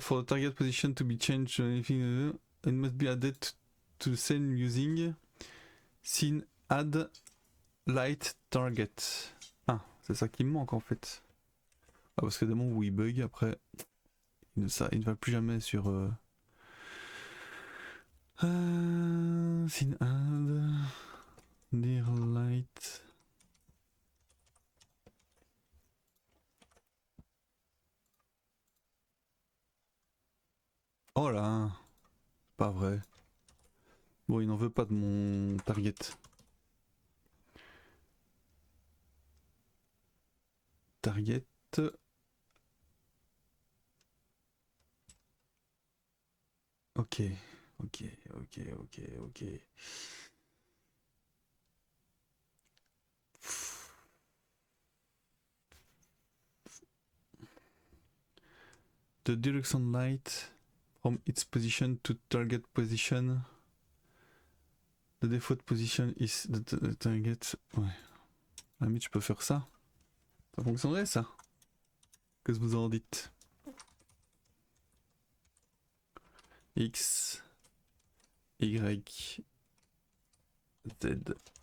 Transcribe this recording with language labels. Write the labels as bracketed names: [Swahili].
[English] For the target position to be changed, anything, it must be added to the scene using scene add light target. [French] Ah, c'est ça qui me manque en fait. Ah, parce que des moments où il bug, après, il ne va plus jamais sur. [English] Scene add near light. [French] Oh là, pas vrai. Bon, il n'en veut pas de mon target. [English] Target. Ok, ok, ok, ok, ok. The direction light from its position to target position. The default position is the target. Ouais. [French] À la limite, je peux faire ça. Ça fonctionnerait ça. Qu'est-ce que vous en dites? X, Y, Z.